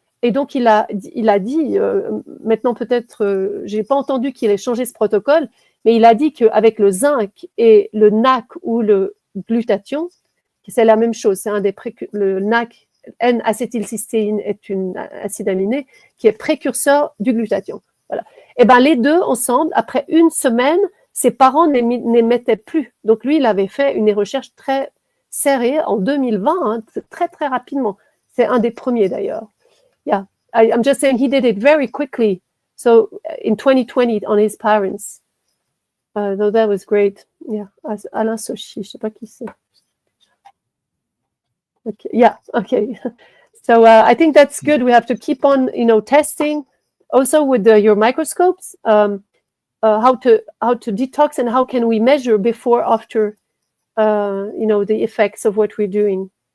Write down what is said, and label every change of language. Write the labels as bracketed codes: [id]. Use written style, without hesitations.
[fr] Et donc, il a dit, maintenant peut-être, j'ai pas entendu qu'il ait changé ce protocole, mais il a dit qu'avec le zinc et le NAC ou le glutathion, c'est la même chose, le NAC, N-acétylcystéine, est un acide aminé qui est précurseur du glutathion. Voilà. Et ben les deux ensemble, après 1 semaine, ses parents n'émettaient plus. Donc lui, il avait fait une recherche très serrée en 2020, très très rapidement. C'est un des premiers d'ailleurs. [en] Yeah, I'm just saying he did it very quickly. So in 2020 on his parents. So that was great. [fr] Yeah, Alain Sochi, je sais pas qui c'est. [en] Okay, yeah, okay. So I think that's good. We have to keep on, testing also with your microscopes, how to detox and how can we measure before, after, the effects of what we're doing.